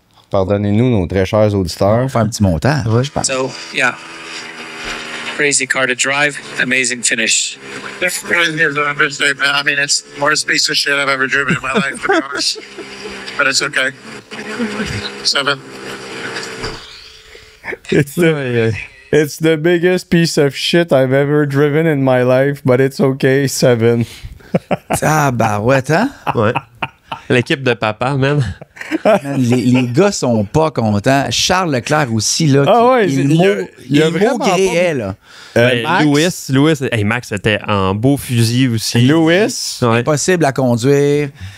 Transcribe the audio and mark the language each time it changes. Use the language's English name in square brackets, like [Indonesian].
[French] Pardonnez-nous, nos très chers auditeurs. On va faire un petit montage. [English] So, yeah. crazy car to drive. Amazing finish. It's really an understatement. I mean, it's the worst piece of shit I've ever driven in my life, to be honest. But it's okay. 7. It's the biggest piece of shit I've ever driven in my life, but it's okay, 7. [French] Ah, bah ouais, hein? Ouais. L'équipe de papa, man. Man, les gars sont pas contents. Charles Leclerc aussi, là. il a vraiment gréait, là. Max? Lewis, hey, Max était en beau fusil aussi. Lewis? Ouais. Impossible à conduire.